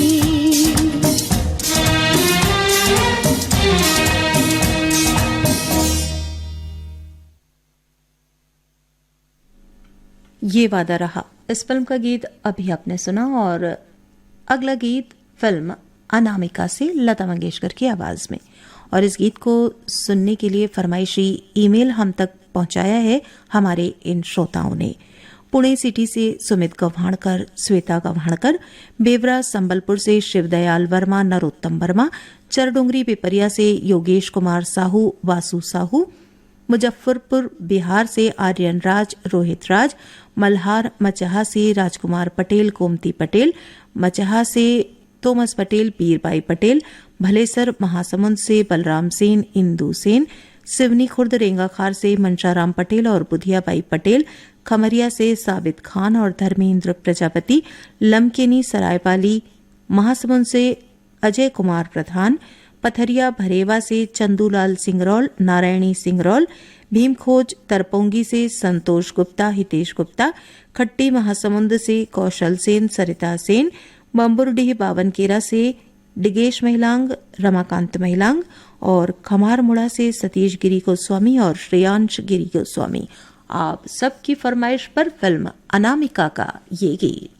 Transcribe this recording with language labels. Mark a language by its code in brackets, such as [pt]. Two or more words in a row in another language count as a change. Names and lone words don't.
[hi] ये वादा रहा इस फिल्म का गीत अभी आपने सुना, और अगला गीत फिल्म अनामिका से लता मंगेशकर की आवाज में। और इस गीत को सुनने के लिए फरमाइशी ईमेल हम तक पहुंचाया है हमारे इन श्रोताओं ने। पुणे सिटी से सुमित गव्हाणकर, श्वेता गव्हाणकर, बेवरा संबलपुर से शिवदयाल वर्मा, नरोत्तम वर्मा, चरडोंगरी पिपरिया से योगेश कुमार साहू, वासु साहू, मुजफ्फरपुर बिहार से आर्यन राज, रोहित राज, मल्हार मचहा से राजकुमार पटेल, कोमती पटेल, मचहा से थोमस पटेल, पीरबाई पटेल, भलेसर महासमुंद से बलराम सेन, इंदू सेन, सिवनी खुर्द रेंगाखार से मंशाराम पटेल और बुधियाबाई पटेल, खमरिया से साबित खान और धर्मेंद्र प्रजापति, लमकेनी सरायपाली महासमुंद से अजय कुमार प्रधान, पथरिया भरेवा से चंदूलाल सिंगरौल, नारायणी सिंगरौल, भीमखोज तरपोंगी से संतोष गुप्ता, हितेश गुप्ता, खट्टी महासमुंद से कौशल सेन, सरिता सेन, बम्बुरडीह बावनकेरा से डिगेश महिलांग, रमाकांत महिलांग और खमारमुड़ा से सतीश गिरी गोस्वामी और श्रेयांश गिरी गोस्वामी। आप सबकी फरमाइश पर फिल्म अनामिका का ये गीत।